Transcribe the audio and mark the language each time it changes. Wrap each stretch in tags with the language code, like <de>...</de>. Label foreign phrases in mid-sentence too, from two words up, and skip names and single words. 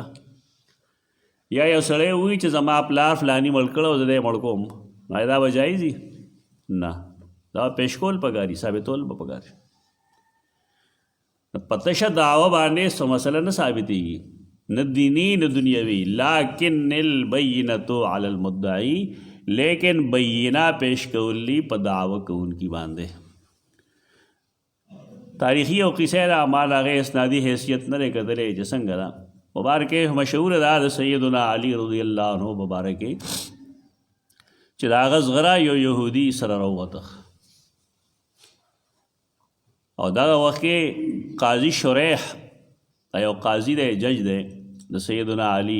<ps>یا یو سړی ووایي چې زما پلار فلاني مړ کړی او زه دی مړ کوم، نو دا به جایز وي؟ نه، دا پیش کول پکار دي، ثابتول به پکار دي. په تشه دعوه باندې څه مسله نه ثابتېږي، نه دینی نه دنیاوي. لیکن</ps> <ar>البینة علی المدعی،</ar> <ps>لیکن بینہ پیش کولی په دعوه کوونکي باندې. تاریخي او قصه د اعمال هغې اسنادي حیثیت نه دی کتلی چې څنګه ده. مبارکې مشهور ده د سیدنا علی</ps> <ar>رضی الله عنه</ar> <ps>مبارکې چې د هغه زغره یو یهودي سره راووته او دغه وخت کې قاضي شریح یو قاضي دی، جج دی د سیدنا علی.</ps>